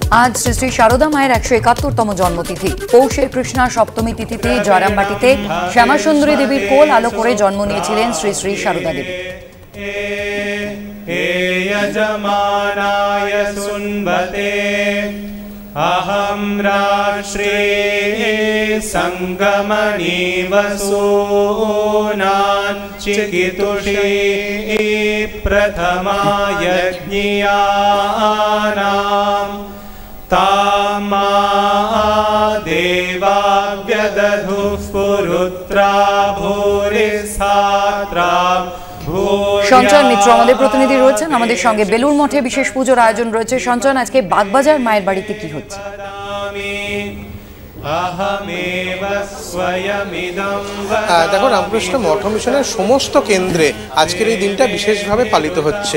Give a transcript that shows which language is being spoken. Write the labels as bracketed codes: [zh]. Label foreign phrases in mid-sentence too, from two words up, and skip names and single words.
[bn] আজ শ্রী শ্রী শারদা মায়ের 171তম জন্মতিথি। পৌষের কৃষ্ণা সপ্তমী তিথিতে জয়রামবাটিতে শ্যামাসুন্দরী দেবীর কোল আলো করে জন্ম নিয়েছিলেন শ্রী শ্রী শারদা দেবী। [sa] अहं राष्ट्रे संगमनि वसूनां चिकितुषे प्रथमा यज्ञियानां तामा देवा व्यदधुः पुरुत्रा भूरिस्थात्रा। [bn] সঞ্চয়ন মিত্র আমাদের প্রতিনিধি রয়েছেন আমাদের সঙ্গে। বেলুড় মঠে বিশেষ পুজোর আয়োজন রয়েছে। সঞ্চয়ন, আজকে বাগবাজার মায়ের বাড়িতে কি হচ্ছে? দেখো, রামকৃষ্ণ মঠ মিশনের সমস্ত কেন্দ্রে আজকের এই দিনটা বিশেষভাবে পালিত হচ্ছে।